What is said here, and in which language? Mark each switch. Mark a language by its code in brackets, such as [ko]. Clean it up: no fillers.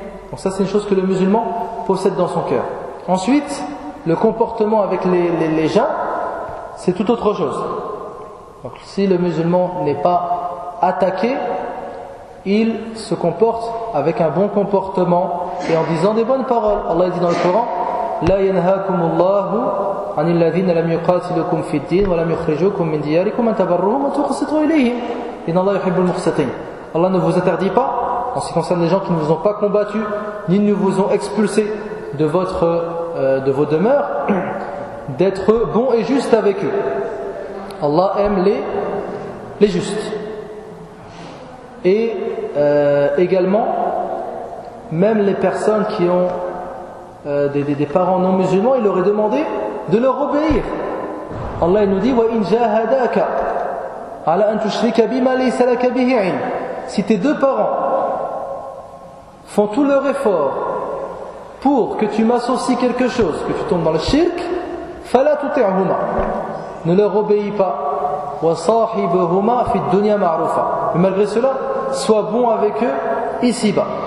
[fr] Donc ça, c'est une chose que le musulman possède dans son cœur. Ensuite, le comportement avec les gens, c'est tout autre chose. Donc si le musulman n'est pas attaqué, il se comporte avec un bon comportement et en disant des bonnes paroles. Allah dit dans le Coran [ar] لا ينهاكم الله عن الذين لم يقاتلكم في الدين ولم يخرجوكم من دياركم أن تبروهم وتقسطوا إليهم إن الله يحب المقسطين. [fr] Allah ne vous interdit pas en ce qui concerne les gens qui ne vous ont pas combattu ni ne vous ont expulsé de vos demeures d'être bon et juste avec eux. Allah aime les justes. Et également, même les personnes qui ont des parents non musulmans, il aurait demandé de leur obéir. Allah il nous dit [ar] وَإِنْ جَاهَدَاكَ عَلَىٰ أَنْ تُشْرِكَ بِمَا لَيْسَ لَكَ بِهِ عِلْمٍ. [fr] Si tes deux parents font tout leur effort pour que tu m'associes quelque chose, que tu tombes dans le shirk, [ar] فَلَا تُطِعْهُمَا. [fr] Ne leur obéis pas. [ar] وَصَاحِبَهُمَا فِي الدُّنْيَا مَعْرُوفَ. [fr] Mais malgré cela, sois bon avec eux ici-bas.